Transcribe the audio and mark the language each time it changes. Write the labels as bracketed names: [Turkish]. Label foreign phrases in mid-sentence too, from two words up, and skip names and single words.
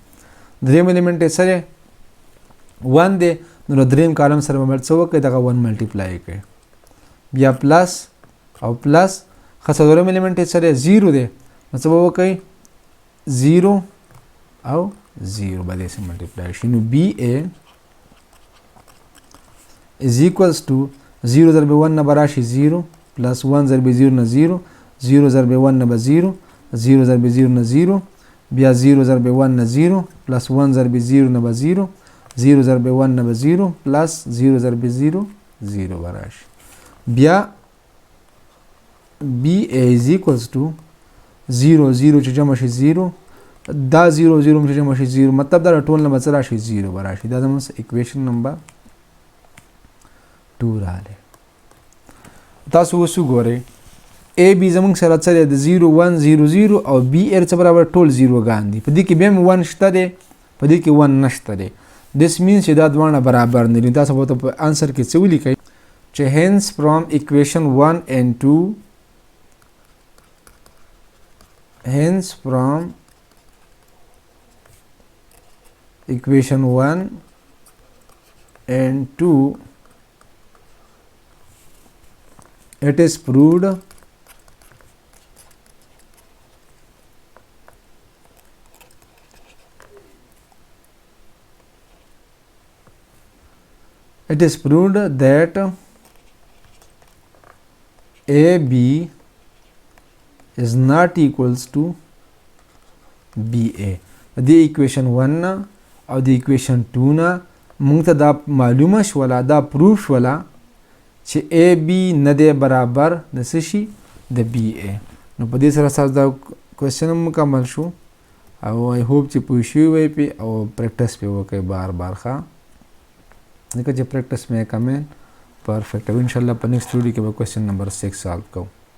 [Pashto] دریم الیمنٹ یې څه دی 1 دی نو د دریم کالم سره به څه وکړي دغه 1 ملټیپلای کوي. بیا پلس او پلس ښه څلورم الیمنٹ یې څه دی 0 دی نو څه به وکړئ 0 او 0 به داسې ملټیپلای شي. نو بی ای [English] is equals to [Pashto] 0 ضرب 1 نه به راشي 0 plus 1 ضرب 0 نه 0 0 ضرب 1 نه به 0 0 ضرب 0 نه 0 بیا 0 ضرب 1 نه 0 plus 1 ضرب 0 نه به 0 0 ضرب 1 نه به 0 پلس 0 ضرب 0 0 به راشي. بیا BA [English] is equals to [Pashto] 0 0 چې جمع شي 0 دا 0 0 چې جمع شي 0 مطلب دا ټول نمبر سره راشي 0 به راشي. دا زموږ اکویشن نمبر 2 راغلی. تاسو اوس وګورئ A B زموږ سره څه دی د 0 1 0 0 او B R څه برابر ټول 0 ګان دي. په دې کې بیا هم 1 شته دی په دې کې 1 نشته دی. [English] This means [Pashto] چې دا دواړه برابر نه دي. تاسو به په انسر کې څه ولیکئ چې [English] hence from equation 1 and 2 hence from equation 1 and 2 it is proved that AB is not equals to BA. [Pashto] د equation 1 نه او د equation 2 نه موږ ته دا معلومه شوله دا پروف شوله چې AB نه دی برابر د څه شي د BA. نو په دې سره ستاسو دا کوېسچن هم مکمل شو او [English] I hope [Pashto] چې پوه شوي وئ پې او پریکټس پې وکړئ بار بار ښه ځکه چې [English] practice makes perfect [Pashto] او انشاءالله په [English] next video [Pashto] کې به کوېسچن نمبر 6 سالو کوو.